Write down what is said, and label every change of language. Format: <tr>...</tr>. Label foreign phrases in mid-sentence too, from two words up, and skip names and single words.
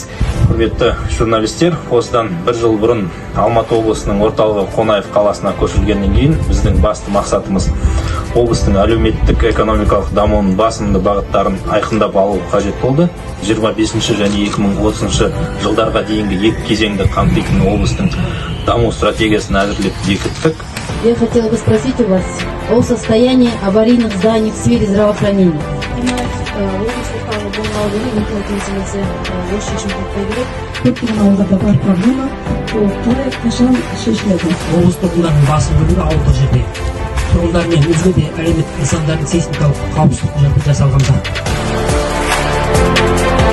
<kk>Құрметті журналистер, осыдан бір жыл бұрын Алматы облысының орталығы Қонаев қаласына көшірілгеннен кейін біздің басты мақсатымыз облыстың әлеуметтік экономикалық дамуының басымды бағыттарын айқындап алу қажет болды. 25 және 2030 жылдарға дейінгі екі кезеңді қамтитын облыстың даму стратегиясын әзірлеп бекіттік.</kk> <ru>Я хотела бы спросить у вас о состоянии аварийных зданий в сфере здравоохранения.</ru> <kk>Көптеген ауылдарда бар проблема, қалай қашан шешіледі? Облыс тұрғындарының басым бөлігі ауылдық жерде. Тұрғындар мен өзге де әлеуметтік нысандардың сейсмикалық қауіпсіздік құжаты жасалғанда.</kk>